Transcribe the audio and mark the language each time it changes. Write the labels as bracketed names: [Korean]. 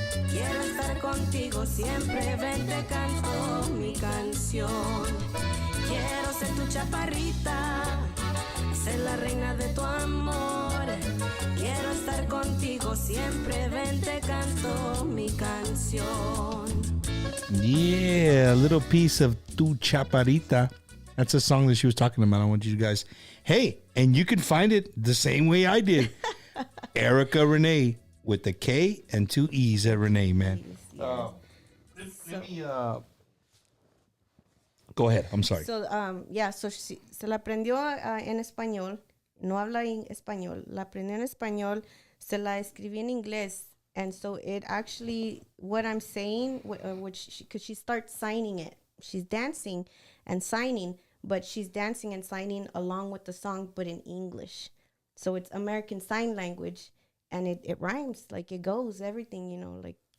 [Spanish] Quiero estar contigo siempre, ven te canto mi canción. Quiero ser tu chaparrita, ser la reina de tu amor. Quiero estar contigo siempre, ven te canto mi canción. [English] Yeah, a little piece of Tu Chaparrita. That's a song that she was talking about. I want you guys, hey, and you can find it the same way I did. Erika Renee with the K and 2 E's at Renee, man. Let me, go ahead. I'm sorry. [Spanish] So, so se la aprendió en español. No habla en español. La aprendió en español. Se la escribí en inglés. [English] And so it actually, what I'm saying, because she starts signing it. She's dancing and signing, but she's dancing and signing along with the song, but in English. So it's American Sign Language, and it rhymes, like it goes, everything, you know, like.